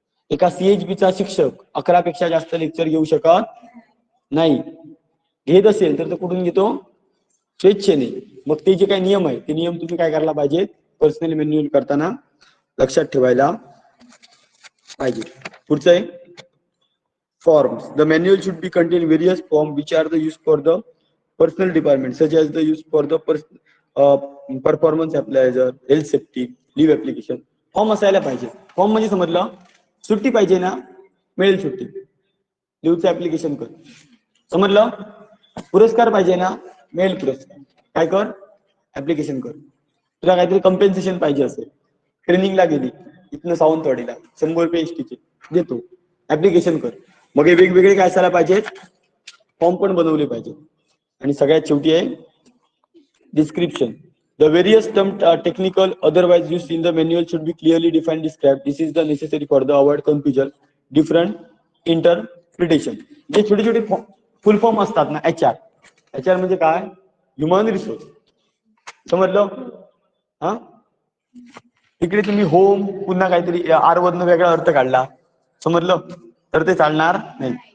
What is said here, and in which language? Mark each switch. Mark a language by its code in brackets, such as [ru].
[mr] एका CHB चा शिक्षक 11 पेक्षा जास्त लेक्चर घेऊ शकत नाही. घेत असेल तर तो कुठून घेतो? स्वेच्छेने. मग ते जे काही नियम आहे ते नियम तुम्ही काय करायला पाहिजेत? पर्सनल मॅन्युअल करताना लक्षात ठेवायला पाहिजे. पुढचं आहे forms. [en] The manual should be contain various forms which are the used for the personal department, such as the use for the performance appraiser, health safety, leave application. [mr] Form असायला पाहिजे. Form म्हणजे समजलं, सुट्टी पाहिजे ना, मिळेल सुट्टी, लिव्हचं ऍप्लिकेशन कर. समजलं? पुरस्कार पाहिजे ना, मिळेल पुरस्कार, काय कर? ऍप्लिकेशन कर. तुला काहीतरी कम्पेन्सेशन पाहिजे असेल, ट्रेनिंगला गेली इथनं सावंतवाडीला 100 रुपये एसटीचे देतो, ऍप्लिकेशन कर. मग हे वेगवेगळे काय असायला पाहिजेत? फॉर्म पण बनवले पाहिजे. आणि सगळ्यात शेवटी आहे description. [en] The various term technical otherwise used in the manual should be clearly defined, described. This is the necessary for the avoid confusion, different interpretation. [mr] जे छोटे छोटे फुल फॉर्म असतात ना, HR म्हणजे काय? Human resource. समजलं? हा, तिकडे तुम्ही होम पुन्हा काहीतरी R वरनं वेगळा अर्थ काढला, समजलं, तर ते चालणार नाही.